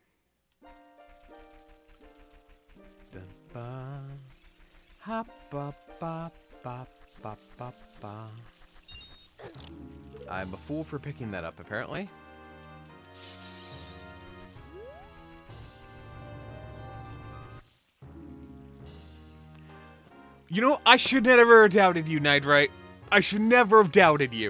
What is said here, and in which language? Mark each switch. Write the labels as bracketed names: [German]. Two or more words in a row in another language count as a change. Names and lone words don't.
[English] Dun, ba. Ha, ba, ba, ba, ba, ba, ba. I'm a fool for picking that up, apparently. You know, I should never have doubted you, Nightbright. I should never have doubted you.